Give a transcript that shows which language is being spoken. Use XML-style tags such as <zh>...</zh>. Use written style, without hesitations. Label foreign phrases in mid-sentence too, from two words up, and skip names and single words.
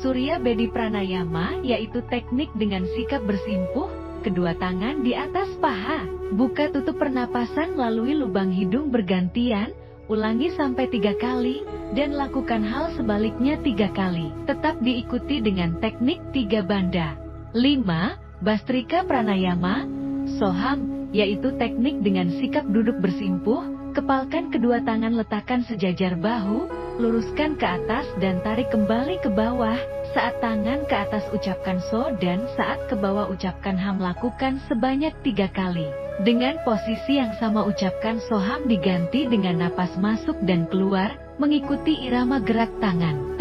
<id>Surya Bedi pranayama, yaitu teknik dengan sikap bersimpuh, kedua tangan di atas paha. Buka tutup pernapasan melalui lubang hidung bergantian. Ulangi sampai 3 kali dan lakukan hal sebaliknya 3 kali. Tetap diikuti dengan teknik 3 banda. 5. Bastrika pranayama Soham, yaitu teknik dengan sikap duduk bersimpuh, kepalkan kedua tangan, letakkan sejajar bahu, luruskan ke atas dan tarik kembali ke bawah. Saat tangan ke atas ucapkan so dan saat ke bawah ucapkan ham. Lakukan sebanyak 3 kali. Dengan posisi yang sama ucapkan soham diganti dengan napas masuk dan keluar, mengikuti irama gerak tangan.</id>